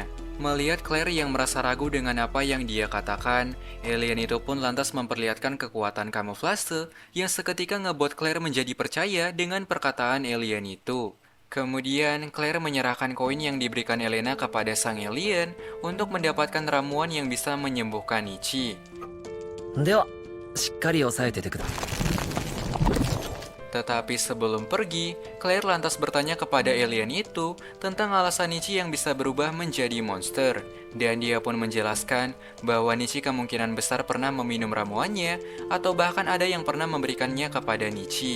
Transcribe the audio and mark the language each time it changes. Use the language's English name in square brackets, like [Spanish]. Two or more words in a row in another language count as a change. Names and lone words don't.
[Indonesian] Melihat Claire yang merasa ragu dengan apa yang dia katakan, alien itu pun lantas memperlihatkan kekuatan kamuflase yang seketika ngebuat Claire menjadi percaya dengan perkataan alien itu. Kemudian, Claire menyerahkan koin yang diberikan Elena kepada sang alien untuk mendapatkan ramuan yang bisa menyembuhkan Nichi. [Japanese] では、しっかり押さえててください。 [Indonesian] Tetapi sebelum pergi, Claire lantas bertanya kepada alien itu tentang alasan Nichi yang bisa berubah menjadi monster. Dan dia pun menjelaskan bahwa Nichi kemungkinan besar pernah meminum ramuannya atau bahkan ada yang pernah memberikannya kepada Nichi.